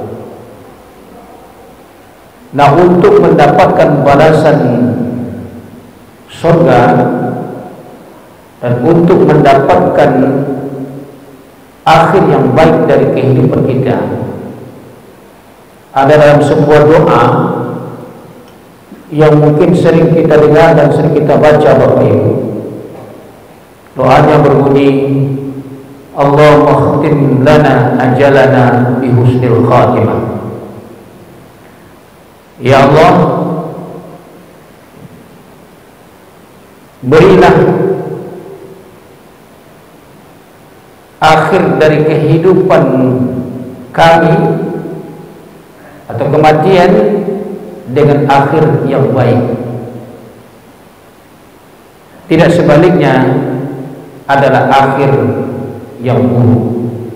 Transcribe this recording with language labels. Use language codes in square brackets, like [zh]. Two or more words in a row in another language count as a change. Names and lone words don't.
[id] Nah, untuk mendapatkan balasan surga dan untuk mendapatkan akhir yang baik dari kehidupan kita, ada dalam sebuah doa yang mungkin sering kita dengar dan sering kita baca Bapak Ibu. Doanya berbunyi, [ar] اللهم اختم لنا آجالنا بحسن الخاتمة. [id] Ya Allah, berilah akhir dari kehidupan kami atau kematian dengan akhir yang baik, tidak sebaliknya adalah akhir yang buruk.